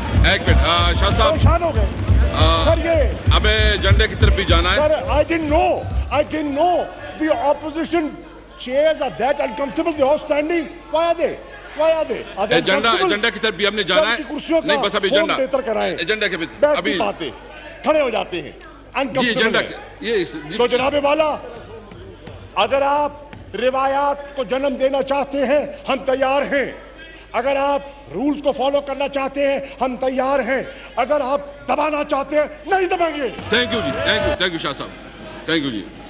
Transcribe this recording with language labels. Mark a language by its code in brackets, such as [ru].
[ur] ایک منٹ شاہ صاحب, پریشان ہو گئے سر. یہ ہمیں جنڈے کی طرف بھی جانا ہے. [en] Sir, I didn't know the opposition chairs are that uncomfortable. They all standing. Why are they? [ur] Agenda کی طرف بھی ہم نے جانا ہے. نہیں بس ابھی ایجنڈا کے ابھی باتیں کھڑے ہو جاتے ہیں. جی ایجنڈا تو جناب والا, اگر آپ روایات کو جنم دینا چاہتے ہیں ہم تیار ہیں. اگر آپ رولز کو فالو کرنا چاہتے ہیں ہم تیار ہیں. اگر آپ دبانا چاہتے ہیں نہیں دبائیں گے. Thank you جی. Thank you شاہ صاحب. Thank you جی.